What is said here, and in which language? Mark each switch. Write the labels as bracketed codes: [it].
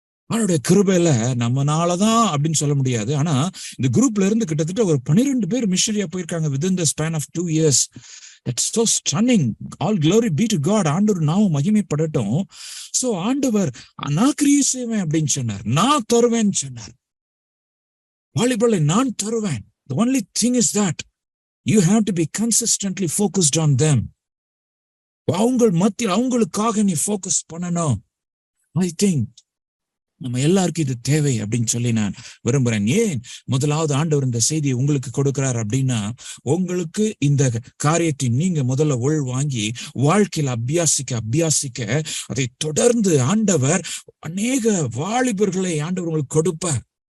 [ta] அவனுடைய கிருபையில நம்மனாலதான் அப்படின்னு சொல்ல முடியாது. ஆனா இந்த குரூப்ல இருந்து கிட்டத்தட்ட ஒரு 12 பேர் மிஷனரியா போயிருக்காங்க [en] within the span of 2 years. That's so stunning. All glory be to God. [ta] ஆண்டவர் நாமும் மகிமைப்படட்டும். சோ ஆண்டவர் நான் கிரியை செய்வேன் அப்படின்னு சொன்னார், நான் தருவேன்னு சொன்னார். வாலிபர்களை நான் தருவேன். [en] The only thing is that you have to be consistently focused on them. [ta] அவங்க மத்தியில் அவங்களுக்காக நீ ஃபோக்கஸ் பண்ணணும். [en] I think [ta] நம்ம எல்லாருக்கும் இது தேவை அப்படின்னு சொல்லி நான் விரும்புறேன். ஏன் முதலாவது ஆண்டவர் இந்த செய்தியை உங்களுக்கு கொடுக்கிறார் அப்படின்னா, உங்களுக்கு இந்த காரியத்தை நீங்க முதல்ல வாங்கி வாழ்க்கையில அபியாசிக்க அதை தொடர்ந்து ஆண்டவர் அநேக வாலிபர்களை ஆண்டவர் உங்களுக்கு கொடுப்பார்.